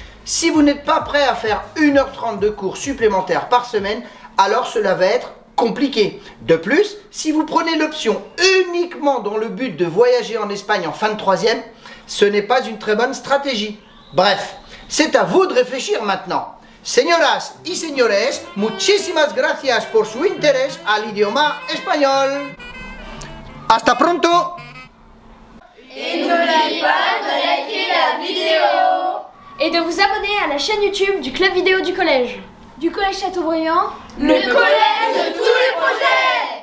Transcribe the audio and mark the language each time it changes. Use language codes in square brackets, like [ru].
[fr] Si vous n'êtes pas prêt à faire 1h30 de cours supplémentaires par semaine, alors cela va être compliqué. De plus, si vous prenez l'option uniquement dans le but de voyager en Espagne en fin de 3e, ce n'est pas une très bonne stratégie. Bref, c'est à vous de réfléchir maintenant. [es] Señoras y señores, muchísimas gracias por su interés al idioma español. Hasta pronto. [fr] Et n'oubliez pas de liker la vidéo et de vous abonner à la chaîne YouTube du club vidéo du collège. Du collège Châteaubriand, le collège de tous les projets.